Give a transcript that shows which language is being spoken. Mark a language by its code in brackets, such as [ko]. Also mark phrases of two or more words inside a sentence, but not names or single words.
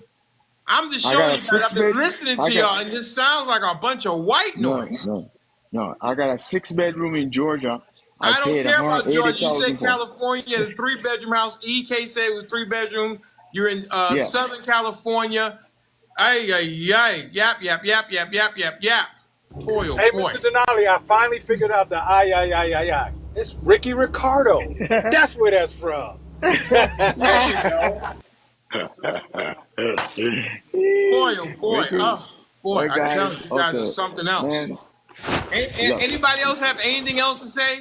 [en] I'm just showing you guys. I've been listening to y'all, and this sounds like a bunch of white noise. No. I got a 6-bedroom in Georgia. I don't care about Georgia. You said California, the 3-bedroom house. EK said it was 3 bedroom. You're in Southern California. Ay, ay, ay. Yap, yap, yap, yap, yap, yap, yap. Boy, oh hey, boy. Mr. Denali, I finally figured out the ay. It's Ricky Ricardo. That's where that's from. Boy, oh boy. Oh, boy, I tell you, guys are something else. Anybody else have anything else to say?